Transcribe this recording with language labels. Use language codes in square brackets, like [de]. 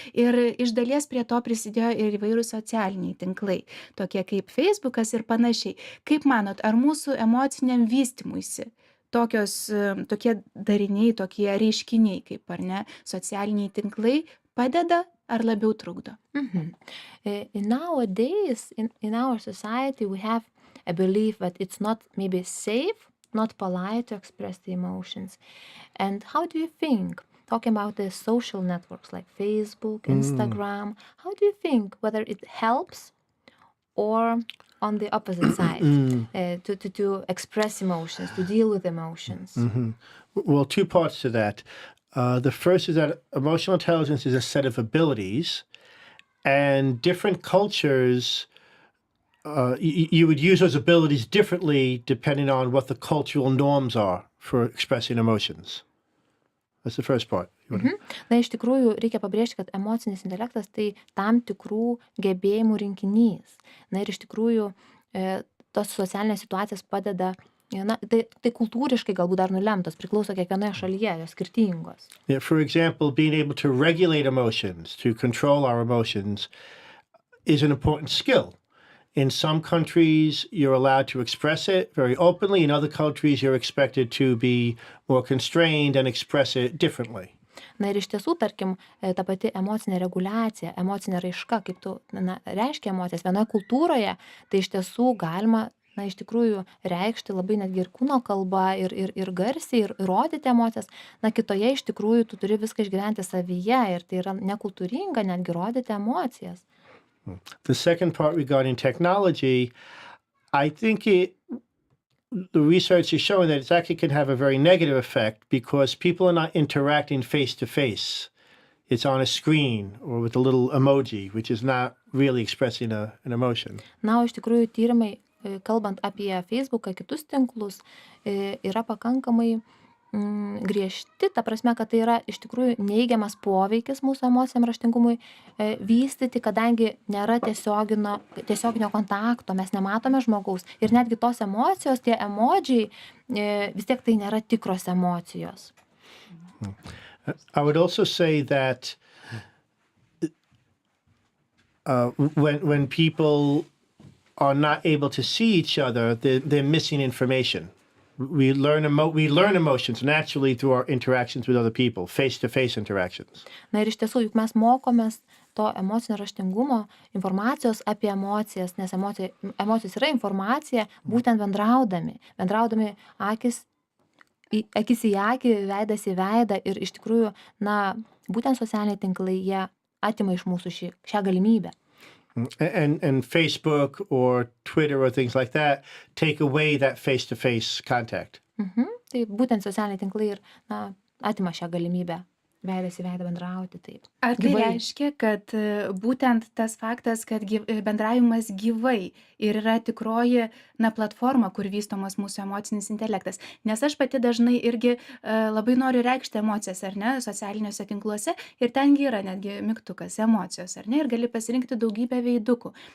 [lt] Ir iš dalies prie to prisidėjo ir įvairūs socialiniai tinklai, tokie kaip Facebookas ir panašiai. Kaip manot, ar mūsų emociniam vystymuisi tokie dariniai, tokie reiškiniai, kaip ar ne, socialiniai tinklai padeda ar labiau trukdo? [en] Nowadays, in our society, we have a belief that it's not maybe safe, not polite to express the emotions. And how do you think, talking about the social networks like Facebook, Instagram, how do you think whether it helps or on the opposite side, to express emotions, to deal with emotions. Well, two parts to that. The first is that emotional intelligence is a set of abilities, and different cultures, you would use those abilities differently depending on what the cultural norms are for expressing emotions. That's the first part. [lt] Na, iš tikrųjų, reikia pabrėžti, kad emocinis intelektas tai tam tikrų gebėjimų rinkinys. Na, ir iš tikrųjų, tos socialinės situacijas padeda, na, tai kultūriškai galbūt dar nulemtos, priklauso kiekvienoje šalyje, jos skirtingos. [en] Yeah, for example, being able to regulate emotions, to control our emotions, is an important skill. In some countries, you're allowed to express it very openly. In other countries, you're expected to be more constrained and express it differently. [lt] Na ir iš tiesų, tarkim, ta pati emocinė reguliacija, emocinė raiška, kaip tu reiškia emocijas vienoje kultūroje, tai iš tiesų galima, na, iš tikrųjų reikšti labai netgi ir kūno kalba, ir garsiai, ir rodyti emocijas. Na, kitoje iš tikrųjų tu turi viską išgyventi savyje ir tai yra nekultūringa netgi rodyti emocijas. [en] The second part regarding technology, I think the research is showing that it actually can have a very negative effect because people are not interacting face to face. It's on a screen or with a little emoji, which is not really expressing an emotion. [lt] Na, o iš tikrųjų tyrimai, kalbant apie Facebooką, kitus tinklus, yra pakankamai griežti, ta prasme, kad tai yra iš tikrųjų neigiamas poveikis mūsų emociniam raštingumui vystyti, kadangi nėra tiesioginio kontakto, mes nematome žmogaus ir netgi tos emocijos, tie emodžiai, vis tiek tai nėra tikros emocijos. [en] I would also say that when people are not able to see each other, they're missing information. We learn emotions naturally through our interactions with other people, face-to-face interactions. Na ir iš tiesų, juk mes mokomės to emocinio raštingumo, informacijos apie emocijas, nes emocijos yra informacija, būtent bendraudami akis į akį, veidas į veidą ir iš tikrųjų, na, būtent socialiniai tinklai, jie atima iš mūsų šią galimybę. And Facebook or Twitter or things like that take away that face-to-face contact. [lt] Tai būtent socialiniai tinklai ir, na, atima šią galimybę veidas į veidą bendrauti, taip. Ar tai reiškia, kad būtent tas faktas, kad bendravimas gyvai ir yra tikroji, na, platforma, kur vystomas mūsų emocinis intelektas? Nes aš pati dažnai irgi labai noriu reikšti emocijas, ar ne, socialiniuose tinkluose ir tengi yra netgi mygtukas emocijos, ar ne, ir gali pasirinkti daugybę veidukų.